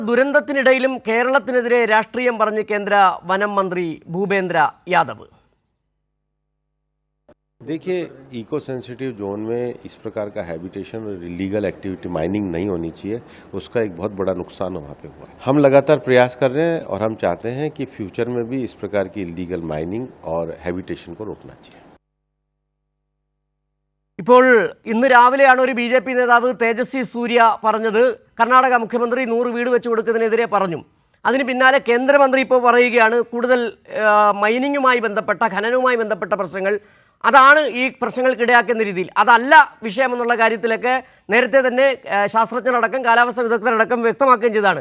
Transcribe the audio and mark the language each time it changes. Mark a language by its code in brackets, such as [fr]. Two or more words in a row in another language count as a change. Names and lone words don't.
[ml] ദുരന്തത്തിനിടയിലും കേരളത്തിനെതിരെ രാഷ്ട്രീയം പറഞ്ഞ് കേന്ദ്ര വനം മന്ത്രി ഭൂപേന്ദ്ര യാദവ്. [hi] देखिए, [en] eco sensitive zone [hi] में इस प्रकार का हैबिटेशन और [en] illegal activity mining [hi] नहीं होनी चाहिए, उसका एक बहुत बड़ा नुकसान वहाँ पे हुआ है। हम लगातार प्रयास कर रहे हैं और हम चाहते हैं कि फ्यूचर में भी इस प्रकार की [en] illegal mining [hi] और हैबिटेशन को रोकना चाहिए. [ml] ഇപ്പോൾ ഇന്ന് രാവിലെയാണ് ഒരു BJP നേതാവ് തേജസ്വി സൂര്യ പറഞ്ഞത് കർണാടക മുഖ്യമന്ത്രി 100 വീട് വെച്ച് കൊടുക്കുന്നതിനെതിരെ പറഞ്ഞു. അതിന് പിന്നാലെ കേന്ദ്രമന്ത്രി ഇപ്പോൾ പറയുകയാണ് കൂടുതൽ മൈനിങ്ങുമായി ബന്ധപ്പെട്ട ഖനനവുമായി ബന്ധപ്പെട്ട പ്രശ്നങ്ങൾ അതാണ് ഈ പ്രശ്നങ്ങൾക്കിടയാക്കുന്ന രീതിയിൽ അതല്ല വിഷയമെന്നുള്ള കാര്യത്തിലൊക്കെ നേരത്തെ തന്നെ ശാസ്ത്രജ്ഞരടക്കം കാലാവസ്ഥാ വിദഗ്ധരടക്കം വ്യക്തമാക്കുകയും ചെയ്തതാണ്.